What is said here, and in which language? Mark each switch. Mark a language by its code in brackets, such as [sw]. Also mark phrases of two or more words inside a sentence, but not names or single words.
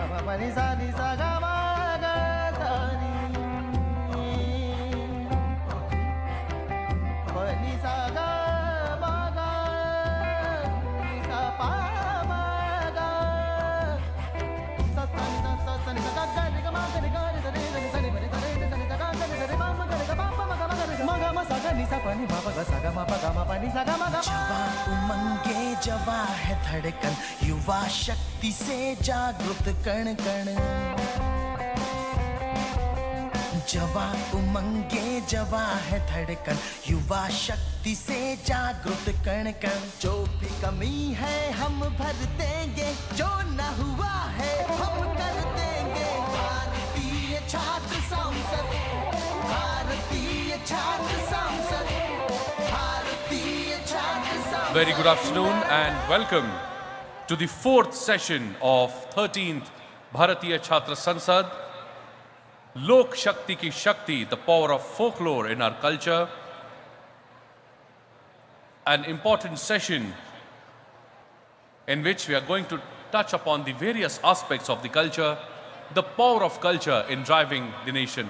[hi] pani sa ni sa ga ma ga sa ni pani sa ga ma ga ni sa pa ma ga sa sa ni sa sa ni sa ga ga ni ga ma ga ni ga ni sa ni sa ni pani sa ni sa ni sa ga ga ni sa ni ma ma ga ni ga pa ma ga ma ga ni ma ga ma sa ga ni sa pani ma pa ga sa ga ma pa ga ma pani sa ga ma ga जवा उमंगे जवा है धड़कन युवा शक्ति से जागृत कण कण जवा उमंगे जवा है धड़कन युवा शक्ति से जागृत कण कण जो भी कमी है हम भर देंगे जो न हुआ है हम कर देंगे भारतीय छात्र संसद भारतीय छात्र संसद भारतीय छात्र संसद [en] Very good afternoon and welcome to the fourth session of 13th Bharatiya Chhatra Sansad. [hi] लोक शक्ति की शक्ति, [en] the power of folklore in our culture. An important session in which we are going to touch upon the various aspects of the culture, the power of culture in driving the nation.